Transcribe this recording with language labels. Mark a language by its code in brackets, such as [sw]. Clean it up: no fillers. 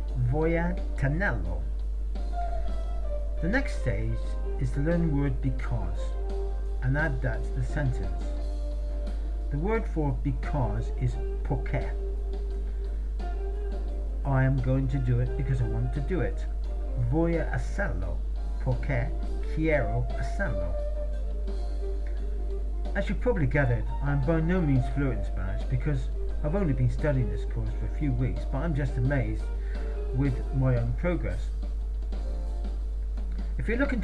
[es] "Voy a tenerlo." [en] The next stage is to learn the word "because" and add that to the sentence. The word for "because" is porque. I am going to do it because I want to do it. [es] Voy a hacerlo porque quiero hacerlo. [en] As you probably gathered, I am by no means fluent in Spanish because I've only been studying this course for a few weeks, but I'm just amazed with my own progress. If you're looking to learn Spanish in a fun way, it's well worth checking this out.